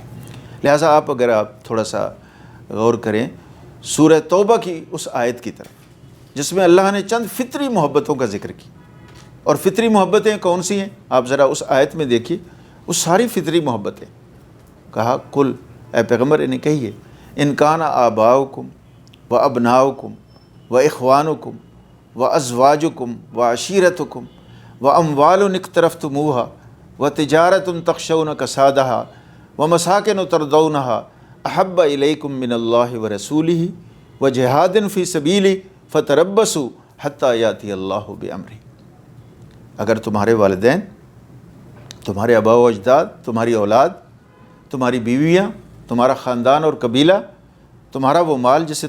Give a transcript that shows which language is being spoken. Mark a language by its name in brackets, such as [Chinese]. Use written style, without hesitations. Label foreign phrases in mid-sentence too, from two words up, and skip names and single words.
[Urdu] لہٰذا اگر آپ تھوڑا سا غور کریں سورہ توبہ کی اس آیت کی طرف جس میں اللہ نے چند فطری محبتوں کا ذکر کی، اور فطری محبتیں کون سی ہیں آپ ذرا اس آیت میں دیکھیے، وہ ساری فطری محبتیں۔ [Arabic] کہا کل، [Urdu] اے پیغمبر انہیں کہیے، [Arabic] ان کان آباؤکم و ابناؤکم و اخوانکم و ازواجکم و عشیرتکم و اموال اقترفتموها و تجارت تخشون کسادها و مساکن ترضونها احب الیکم من اللہ و رسولہ و جہاد فی سبیلہ فتربصوا حتی یاتی اللہ بامرہ۔ [Urdu] اگر تمہارے والدین، تمہارے آباء و اجداد، تمہاری اولاد، تمہاری بیویاں، تمہارا خاندان اور قبیلہ، تمہارا وہ مال جسے